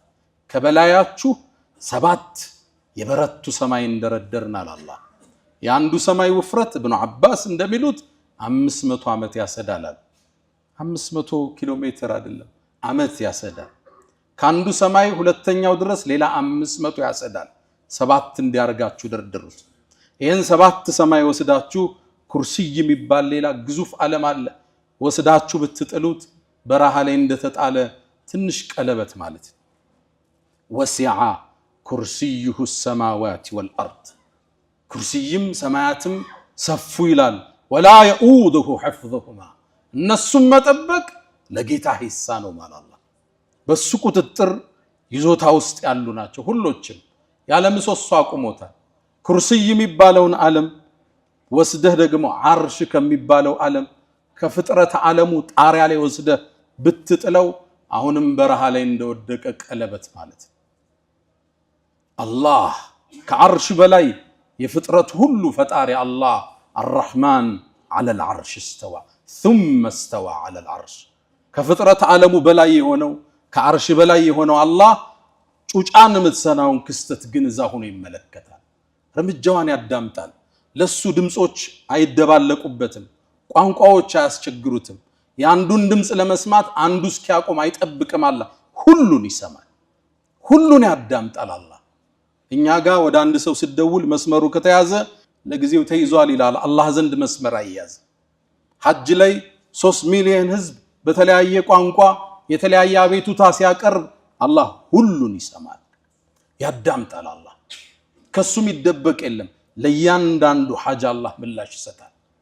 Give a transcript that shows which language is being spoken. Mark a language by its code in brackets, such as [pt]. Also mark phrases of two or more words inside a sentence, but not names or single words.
[am] ከበላያችሁ ሰባት የበረቱ ሰማይ እንደረደርናል አላህ የአንዱ ሰማይ ውፍረት ኢብኑ አባስ እንደሚሉት 500 ዓመት ያሰዳላል 500 ኪሎ ሜትር አይደለም ዓመት ያሰዳል ካንዱ ሰማይ ሁለተኛው ድረስ ሌላ 500 ያሰዳል ሰባት እንዲያርጋችሁ ደርድሩት ይሄን ሰባት ሰማይ ወስዳችሁ ኩርሲይ የሚባል ሌላ ግዙፍ ዓለም አለ ወስዳችሁ ብትጥሉት በረሃ ላይ እንደተጣለ ትንሽ ቀለበት ማለት [ar] وسع كرسيه السماوات والارض [am] ኩርሲይም ሰማያትም ሰፉ ይላል [ar] ወላ يؤوده حفظهما እነሱም [am] መጠበቅ ለጌታ ሂሳ ነው ማለት አላህ በሱ ቁጥጥር ይዞታ ውስጥ ያሉ ናቸው ሁሎችም ያለ ምሰሶ አቁሞታል ኩርሲይ የሚባለውን ዓለም ወስደህ ደግሞ አርሽ ከሚባለው ዓለም ከፍጥረት ዓለሙ ጣሪያ ላይ ወስደህ ብትጥለው አሁንም በረሃ ላይ እንደወደቀ ቀለበት ማለት አላህ ከአርሽ በላይ የፍጥረት ሁሉ ፈጣሪ አላህ [ar] الرحمن على العرش استوى ثم استوى على العرش [am] ከፍጥረት ዓለሙ በላይ የሆነው ከአርሽ በላይ የሆነው አላህ ጩጫን ምትሰናውን ክስተት ግን እዛ ሆኖ ይመለከታል እርምጃዋን ያዳምጣል ለሱ ድምጾች አይደባለቁበትም ቋንቋዎች አያስቸግሩትም ያንዱን ድምጽ ለመስማት አንዱ እስኪያቆም አይጠብቅም አላህ ሁሉን ይሰማል ሁሉን ያዳምጣል አላህ እኛ ጋር ወደ አንድ ሰው ሲደውል መስመሩ ከተያዘ ለጊዜው ተይዟል ይላል አላህ ዘንድ መስመር አይያዝ ሐጅ ላይ 3 ሚሊዮን ህዝብ በተለያየ ቋንቋ የተለያየ አቤቱታ ሲያቀርብ አላህ ሁሉን ይሰማል ያዳምጣል አላህ ከሱም ይደበቅ የለም ለያንዳንዱ ሐጅ አላህ ምላሽ ይሰጣል